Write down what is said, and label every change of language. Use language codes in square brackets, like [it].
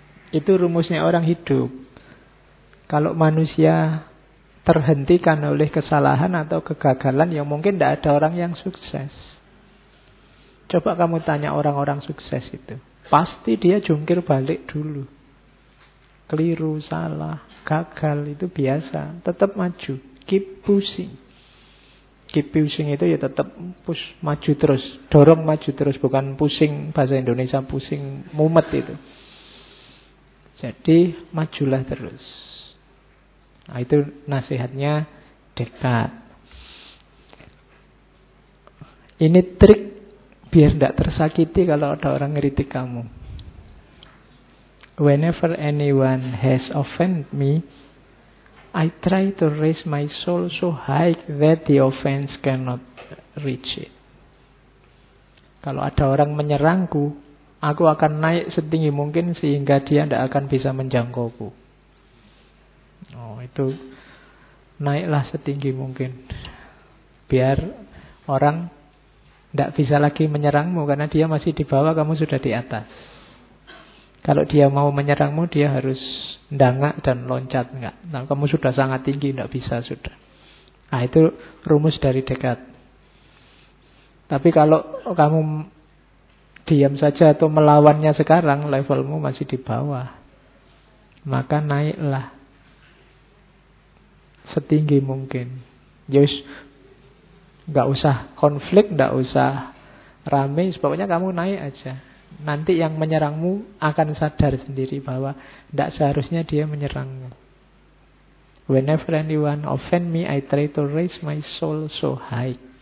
[id] Itu rumusnya orang hidup. Kalau manusia terhentikan oleh kesalahan atau kegagalan, ya mungkin tidak ada orang yang sukses. Coba kamu tanya orang-orang sukses itu. Pasti dia jungkir balik dulu. Keliru, salah, gagal itu biasa. Tetap maju, [en] keep pushing. Keep pushing [id] itu ya tetap push maju terus. Dorong maju terus, bukan pusing. Bahasa Indonesia pusing, mumet itu. Jadi majulah terus. Nah, itu nasihatnya dekat. ini trik biar tidak tersakiti kalau ada orang ngeritik kamu. [en] Whenever anyone has offended me, I try to raise my soul so high that the offense cannot reach it. [id] Kalau ada orang menyerangku, aku akan naik setinggi mungkin sehingga dia tidak akan bisa menjangkauku. Oh, itu naiklah setinggi mungkin. Biar orang tidak bisa lagi menyerangmu karena dia masih di bawah, kamu sudah di atas. Kalau dia mau menyerangmu, dia harus dangak dan loncat. Enggak. Nah, kamu sudah sangat tinggi, tidak bisa sudah. Nah, itu rumus dari dekat. Tapi kalau kamu diam saja atau melawannya sekarang, levelmu masih di bawah. Maka naiklah setinggi mungkin. Yus, enggak usah konflik, enggak usah rame. Pokoknya kamu naik aja. Nanti yang menyerangmu akan sadar sendiri bahwa tidak seharusnya dia menyerangmu. [en] Whenever anyone offend me, I try to raise my soul so high.